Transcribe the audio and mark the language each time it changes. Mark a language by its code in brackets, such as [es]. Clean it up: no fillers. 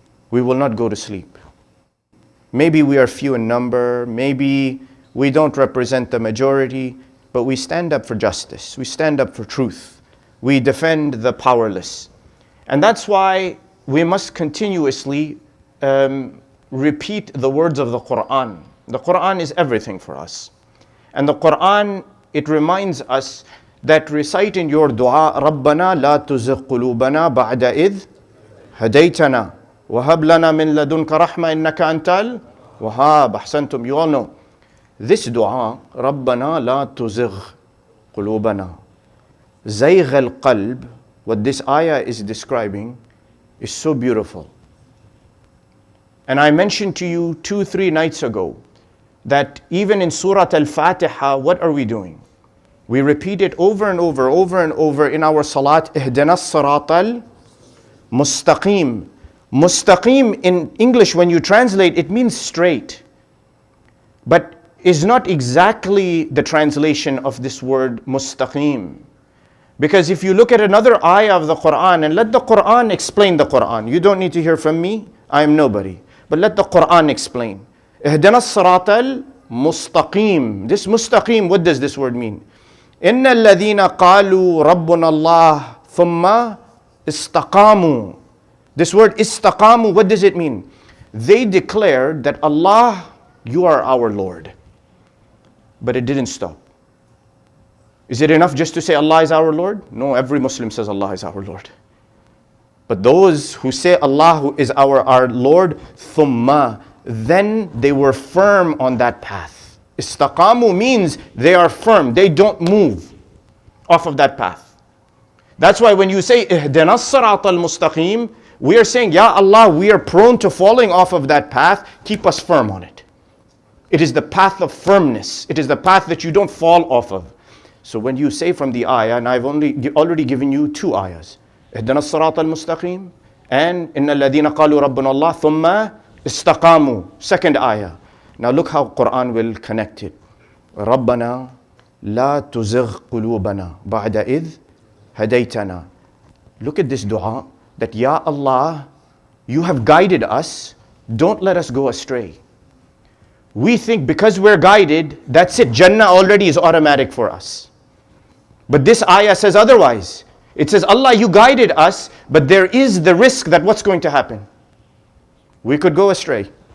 [en] We will not go to sleep. Maybe we are few in number, maybe we don't represent the majority, but we stand up for justice, we stand up for truth, we defend the powerless. And that's why we must continuously repeat the words of the Quran. The Quran is everything for us. And the Quran, it reminds us that recite in your dua, [ar] رَبَّنَا لَا تُزِغْ قُلُوبَنَا بَعْدَ إِذْ هَدَيْتَنَا وَهَبْ لَنَا مِن لَدُنْكَ رَحْمَةً إِنَّكَ أَنْتَ الْوَهَّابُ. أحسنتم. [en] You all know this dua, [ar] رَبَّنَا لَا تُزِغْ قُلُوبَنَا. زَيْغَ الْقَلْبِ, [en] what this ayah is describing, is so beautiful. And I mentioned to you 2-3 nights ago that even in Surah Al-Fatiha, what are we doing? We repeat it over and over in our salat. [ar] اهدنا الصراط المستقيم. [en] Mustaqim in English, when you translate, it means straight, but is not exactly the translation of this word mustaqim. Because if you look at another ayah of the Quran, and let the Quran explain the Quran. You don't need to hear from me, I am nobody. But let the Quran explain. [ar] اهدنا الصراط المستقيم. [en] This mustaqim, what does this word mean? [ar] إن الذين قالوا ربنا الله ثم استقاموا. [en] This word istaqamu, what does it mean? They declared that Allah, you are our Lord. But it didn't stop. Is it enough just to say Allah is our Lord? No, every Muslim says Allah is our Lord. But those who say Allah is our Lord, thumma, then they were firm on that path. Istaqamu means they are firm, they don't move off of that path. That's why when you say [ar] ihdina as-sirat al-mustaqim, [en] we are saying, Ya Allah, we are prone to falling off of that path, keep us firm on it. It is the path of firmness, it is the path that you don't fall off of. So when you say from the ayah, and I've already given you 2 ayahs, [ar] اهدنا الصراط المستقيم [en] and [ar] إن الذين قالوا ربنا الله ثم استقاموا, [en] second ayah. Now look how Quran will connect it. [ar] ربنا لا تزغ قلوبنا بعد إذ هديتنا. [en] Look at this dua, that Ya Allah, you have guided us, don't let us go astray. We think because we're guided, that's it, Jannah already is automatic for us. But this ayah says otherwise. It says, Allah, you guided us, but there is the risk that what's going to happen? We could go astray.